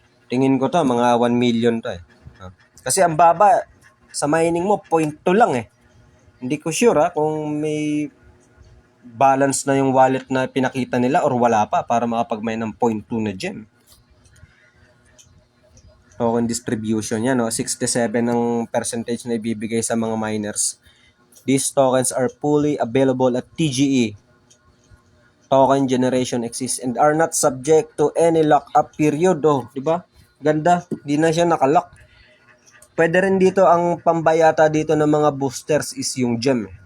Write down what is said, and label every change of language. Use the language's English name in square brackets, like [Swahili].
[Filipino] Tingin ko to, mga 1 million to Kasi ang baba, sa mining mo, 0.2 lang Hindi ko sure kung may balance na yung wallet na pinakita nila or wala pa para makapag-mine ng 0.2 na gem. Token distribution yan, 67 ang percentage na ibibigay sa mga miners. [English] These tokens are fully available at TGE. Token generation exists and are not subject to any lock-up period. [Filipino] Di ba? Ganda, di na siya nakalock. Pwede rin dito ang pambayata dito ng mga boosters is yung gem.